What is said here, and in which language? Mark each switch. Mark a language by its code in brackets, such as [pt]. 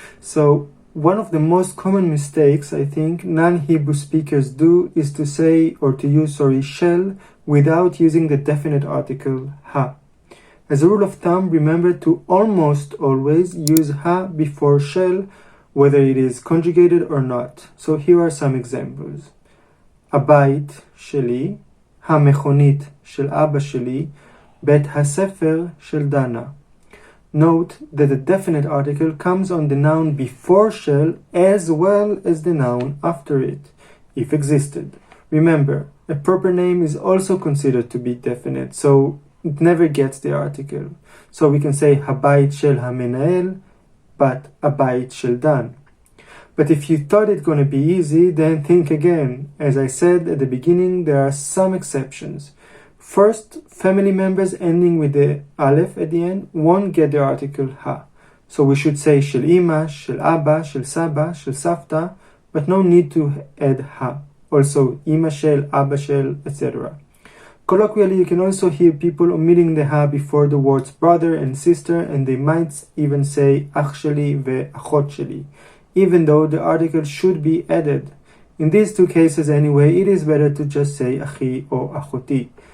[en] So one of the most common mistakes I think non-Hebrew speakers do is to say or to use shall without using the definite article ha. As a rule of thumb, remember to almost always use ha before shall, whether it is conjugated or not. So here are some examples. [he] הבית שלי, המכונית של אבא שלי, בית הספר של דנה. [en] Note that the definite article comes on the noun before shall as well as the noun after it, if existed. Remember, a proper name is also considered to be definite, so it never gets the article. So we can say [he] הבית של המנהל, [en] but [he] הבית של דן. [en] But if you thought it's going to be easy, then think again. As I said at the beginning, there are some exceptions. First, family members ending with the aleph at the end won't get the article ha. So we should say [he] של אמא, של אבא, של סבא, של סבתא, [en] but no need to add ha. Also, [he] אמא של, אבא של, [en] etc. Colloquially, you can also hear people omitting the ha before the words brother and sister, and they might even say [he] אח שלי ואחות שלי, [en] even though the article should be added. In these two cases anyway, it is better to just say achi or achoti.